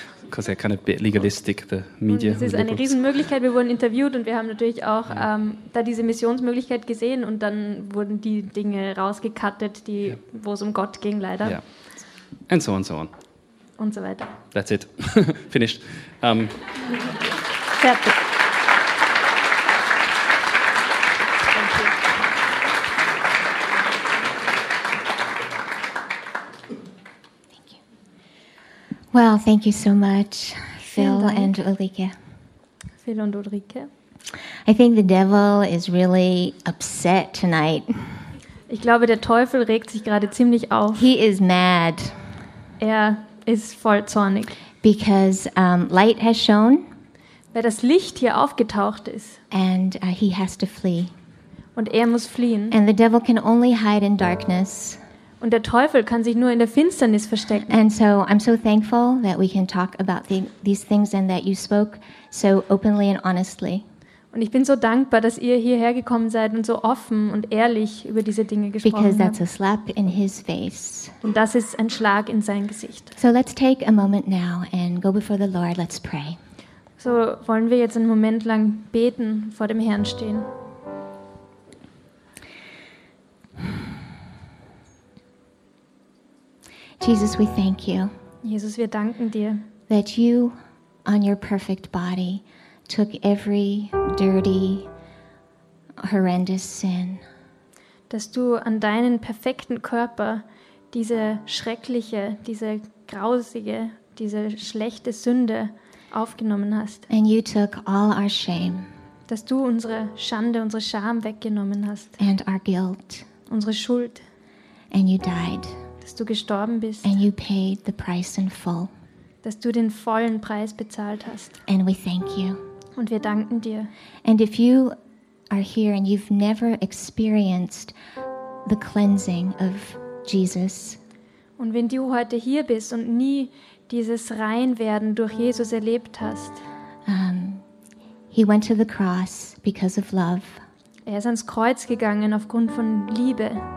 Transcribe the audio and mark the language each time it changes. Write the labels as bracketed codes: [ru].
[en] Because they're kind of a bit legalistic, the media. [de] Es ist eine Riesenmöglichkeit. Wir wurden interviewt und wir haben natürlich auch da diese Missionsmöglichkeit gesehen und dann wurden die Dinge rausgecuttet, wo es um Gott ging, leider. [en] Yeah. And so on, so on. [de] Und so weiter. [en] That's it. Finished. [de] Fertig. [en] Well, thank you so much, Phil and Ulrike. [de] Phil und Ulrike. [en] I think the devil is really upset tonight. [de] Ich glaube, der Teufel regt sich gerade ziemlich auf. [en] He is mad. [de] Er ist voll zornig. [en] Because light has shone. [de] Weil das Licht hier aufgetaucht ist. [en] And he has to flee. [de] Und er muss fliehen. [en] And the devil can only hide in darkness. [de] Und der Teufel kann sich nur in der Finsternis verstecken. [en] And so I'm so thankful that we can talk about these things and that you spoke so openly and honestly. [de] Und ich bin so dankbar, dass ihr hierher gekommen seid und so offen und ehrlich über diese Dinge gesprochen habt. [en] Because that's a slap in his face. [de] Und das ist ein Schlag in sein Gesicht. [en] So let's take a moment now and go before the Lord. Let's pray. [de] So wollen wir jetzt einen Moment lang beten, vor dem Herrn stehen. [en] Jesus, we thank you. [de] Jesus, wir danken dir. [en] That you, on your perfect body, took every dirty, horrendous sin. [de] Dass du an deinen perfekten Körper diese schreckliche, diese grausige, diese schlechte Sünde aufgenommen hast. [en] And you took all our shame. [de] Dass du unsere Schande, unsere Scham weggenommen hast. [en] And our guilt. [de] Unsere Schuld. [en] And you died. [de] Du gestorben bist. [en] And you paid the price in full. [de] Dass du den vollen Preis bezahlt hast. [en] And we thank you. [de] Und wir danken dir. [en] And if you are here and you've never experienced the cleansing of Jesus. [de] Und wenn du heute hier bist und nie dieses Reinwerden durch Jesus erlebt hast. [en] He went to the cross because of love. [de] Er ist ans Kreuz gegangen aufgrund von Liebe.